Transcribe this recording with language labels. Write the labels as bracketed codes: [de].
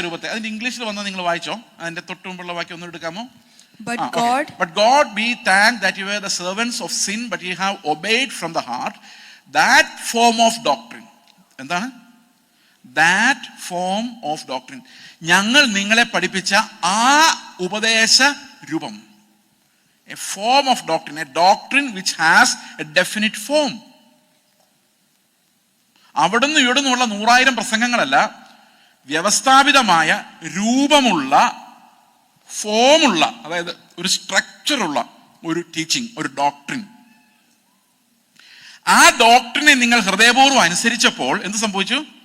[ml] അതിന്റെ ഇംഗ്ലീഷിൽ വന്ന നിങ്ങൾ വായിച്ചോ? അതിന്റെ തൊട്ട് മുമ്പുള്ള വാക്യം ഒന്ന് എടുക്കാമോ? [en] But God be thanked that you were the servants of sin, but you have obeyed from the heart that form of doctrine. [ml] എന്താണ്? [en] That form of doctrine. [ml] ഞങ്ങൾ നിങ്ങളെ പഠിപ്പിച്ച ആ ഉപദേശ രൂപം. [en] A form of doctrine, a doctrine which has a definite form. [ml] അവിടുന്ന് ഇവിടുന്നുള്ള 100,000 പ്രസംഗങ്ങളല്ല, വ്യവസ്ഥാപിതമായ രൂപമുള്ള, ഫോമുള്ള, അതായത് ഒരു സ്ട്രക്ചറുള്ള ഒരു ടീച്ചിങ്, ഒരു ഡോക്ട്രിൻ. ആ ഡോക്ട്രിനെ നിങ്ങൾ ഹൃദയപൂർവ്വം അനുസരിച്ചപ്പോൾ എന്ത് സംഭവിച്ചു?